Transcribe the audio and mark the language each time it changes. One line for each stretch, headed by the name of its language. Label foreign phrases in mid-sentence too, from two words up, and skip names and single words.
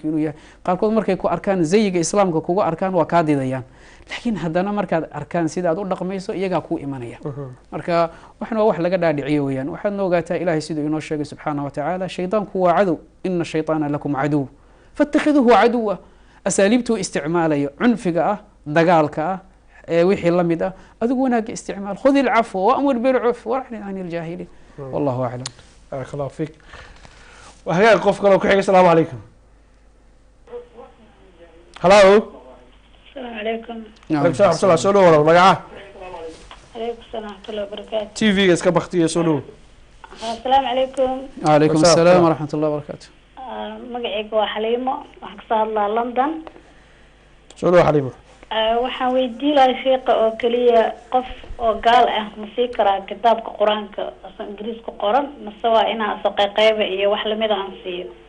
Somali: inuu yahay qaarkood markay ku arkaan zayiga islaamka kuga arkaan waa kaa didayaan laakiin haddana markaad arkaan sida aad u dhaqmayso iyagaa kuu imanaya marka waxna waa wax laga dhaadhiciyo weyaan waxaadna ogaataa ilahay siduu inoo sheegay
Arabic: سبحانه وتعالى
Somali: shaydaanku waa cadow
Arabic: إن الشيطان لكم عدو فاتخذوه عدوا
Somali: asaaliibtuu isticmaalayo cunfiga ah dagaalka ah wixii la mid ah adigu wanaaga isticmaal
Arabic: خذ العفو وأمر بالعرف وأعرض عن الجاهلين والله أعلم بارك الله فيك
Somali: waa hagaag qof kaloo ku xiga
Arabic: السلام عليكم
Somali: halo
Arabic: السلام عليكم. عليكم السلام رحمة الله
Somali: soo dhow walaal magaca
Arabic: عليكم السلام ورحمة الله وبركاته.
Somali: t v-ga iska baktiya soo dhow
Arabic: السلام عليكم. عليكم السلام ورحمة الله بركاته
Somali: magacayga waa Xaliimo waxaan kasoo hadlaa London. soo dhow xaliimo waxaan weydiin lahaa sheekha oo kaliya qof oo gaal ah ma sii karaa kitaabka qur-aanka asoo ingiriis ku qoran mase waa inaan soo qayqayba iyo wax lamid aan siiyo